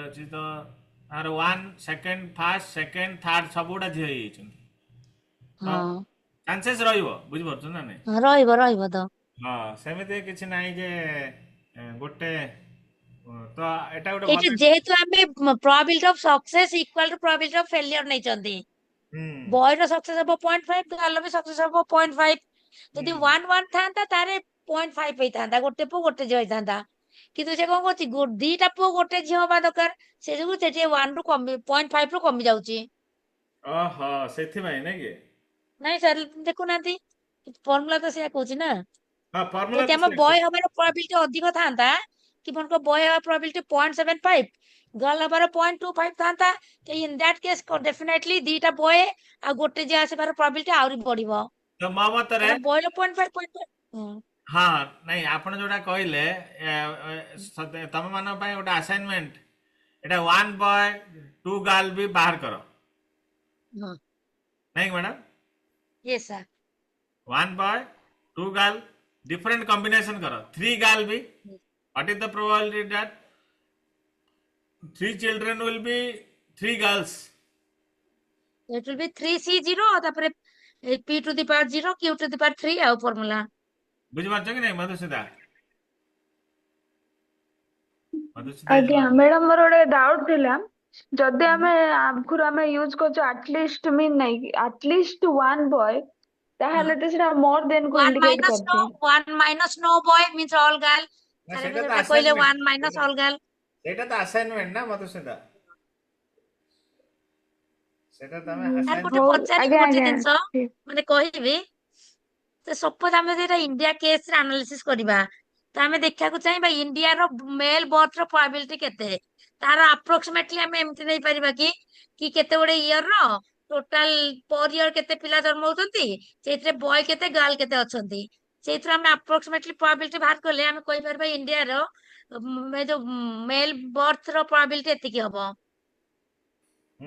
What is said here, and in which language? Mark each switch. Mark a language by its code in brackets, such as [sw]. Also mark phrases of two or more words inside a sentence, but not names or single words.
[or] ଗୋଟେ ଅଛି ତ ତାର 1 [en] second first second third [or] ସବୁ ଗୁଡା ଝିଅ ହେଇଯାଇଛନ୍ତି ତ ହଁ ଚାନ୍ସେସ୍ ରହିବ ବୁଝିପାରୁଛ ନା ନାଇଁ ରହିବ ରହିବ ତ ହଁ ସେମିତି କିଛି ନାହିଁ ଯେ ଗୋଟେ ତ ଏଇଟା ଗୋଟେ ଏଇଠି ଭଲ ଯେହେତୁ ଆମେ [en] probability of success equal to probability of failure ନେଇଛନ୍ତି [or] ହୁଁ ବୟର ସକ୍ସେସ ହବ 0.5 ଗାର୍ଲ ବି ସକ୍ସେସ ହବ 0.5 ହୁଁ ଯଦି 1 1 ଥାନ୍ତା ତାହେଲେ 0.5 ହେଇଥାନ୍ତା ଗୋଟେ ପୁଅ ଗୋଟେ ଝିଅ ହେଇଥାନ୍ତା କିନ୍ତୁ ସେ କଣ କରୁଛି ଦିଟା ପୁଅ ଗୋଟେ ଝିଅ ହବା ଦରକାର ସେ ଯୋଗୁ ସେଠି 1 ରୁ କମି 0.5 ରୁ କମି ଯାଉଛି ଓହୋ ସେଥିପାଇଁ ନାଇଁ କି ନାଇଁ ସାର୍ ଦେଖୁନାହାନ୍ତି ଫର୍ମୁଲା ତ ସେଇଆ କହୁଛି ନା ହଁ ଫର୍ମୁଲା ଯଦି ତ ଆମ ସେଇଆ ବୟ କହୁଛି ହବାର probability ଅଧିକ ଥାନ୍ତା କି ମନେକର ବୟ ହବାର probability 0.75 ଗର୍ଲ ହବାର 0.25 ଥାନ୍ତା ତ [en] in that case definitely [or] ଦିଟା ବୟ ଆଉ ଗୋଟେ ଝିଅ ଆସିବାର probability ଆହୁରି ବଢିବ ତ ମୋ ମତରେ କାରଣ ବୟର 0.5 ହଁ ହଁ ନାଇଁ ଆପଣ ଯୋଉଟା କହିଲେ ତମ ମାନଙ୍କ ପାଇଁ ଗୋଟେ ଆସାଇନମେଣ୍ଟ ଏଟା 1 ବୟ 2 ଗାର୍ଲ ବି ବାହାର କର ହଁ ନାଇଁ ମ୍ୟାଡାମ [en] yes sir 1 boy 2 girl different combination [hi] करो [en] 3 girl [hi] भी [en] what is the probability that 3 children will be 3 girls it will be 3C0 ତାପରେ P to the power 0 Q to the power 3 ଆଉ ଫର୍ମୁଲା [or] ବୁଝିପାରୁଛ କି ନାଇଁ ମଧୁସୁଧା ମଧୁସୁଧା ଆଜ୍ଞା ମ୍ୟାଡାମ ମୋର ଗୋଟେ ଡାଉଟ ଥିଲା ଯଦି ଆମେ ଆଗରୁ ଆମେ ୟୁଜ କରୁଛୁ [en] atleast mean [or] ନାଇଁ କି [en] atleast one boy [or] ତାହେଲେ ତ ସେଟା ମୋର ଦେନ୍ କୁ 1 ଇଣ୍ଡିକେଟ [en] minus no [or] କରୁଛି [en] 1 minus no boy means all girl [or] ନା ସାର୍ ସେଇଟା ଏବେ ତ ସେଟା କହିଲେ ଆସାଇନମେଣ୍ଟ [en] 1 minus all girl [or] ସେଇଟା ତ ଆସାଇନମେଣ୍ଟ ନା ମଧୁସୁଧା ସେଇଟା ତମେ ସାର୍ ଗୋଟେ ହଉ ପଚାରିବି ଆଜ୍ଞା ଗୋଟେ ଆଜ୍ଞା ଜିନିଷ ଠିକ ମାନେ କହିବି ତ ସପୋଜ ଆମେ ଯେଟା ଇଣ୍ଡିଆ କେସ ରେ ଆନାଲିସିସ୍ କରିବା ତ ଆମେ ଦେଖିବାକୁ ଚାହିଁବା ଇଣ୍ଡିଆର [en] male birth [or] ର ପ୍ରୋବାବିଲିଟି କେତେ ତାର ଆପ୍ରୋକ୍ସିମେଟଲି ଆମେ ଏମିତି ନେଇପାରିବା କି କେତେ ଗୋଟେ ଇୟର ର [en] total per year [or] କେତେ ପିଲା ଜନ୍ମ ହଉଛନ୍ତି ସେଇଥିରେ ବୟ କେତେ ଗାର୍ଲ କେତେ ଅଛନ୍ତି ସେଇଥିରୁ ଆମେ [en] approximately probability [or] ବାହାର କଲେ ଆମେ କହିପାରିବା ଇଣ୍ଡିଆର ଯୋଉ [en] male birth [or] ର ପ୍ରୋବାବିଲିଟି ଏତିକି ହବ